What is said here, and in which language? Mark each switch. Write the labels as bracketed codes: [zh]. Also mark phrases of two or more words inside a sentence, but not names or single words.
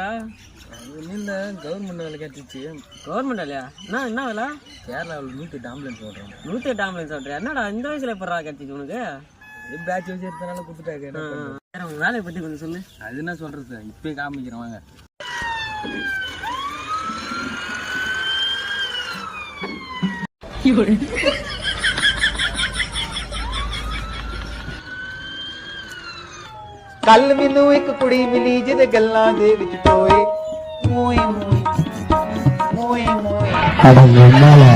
[ta] நீல கவர்மெண்ட் வேலை கிடைச்சிச்சு. கவர்மெண்ட் இல்லையா? என்ன வேலை? கேரளாவில் 108 ஆம்புலன்ஸ் ஓடுறோம். 108 ஆம்புலன்ஸ் ஓட்டுறியா? என்னடா இந்த வயசுல எப்படா கிடைச்சிச்சு உனக்கு? பேட்ச் வச்சு எடுத்தனால கொடுத்துட்டாங்க. உங்க வேலையை பத்தி கொஞ்சம் சொல்லு. அது என்ன சொல்றது, இப்பயே காமிக்கிறேன் வாங்க. [pa] ਕੱਲ ਮੈਨੂੰ ਇੱਕ ਕੁੜੀ ਮਿਲੀ ਜਿਹਦੇ ਗੱਲਾਂ ਦੇ ਵਿੱਚ ਟੋਏ ਮੋਏ ਮੋਏ ਮੋਏ ਮੋਏ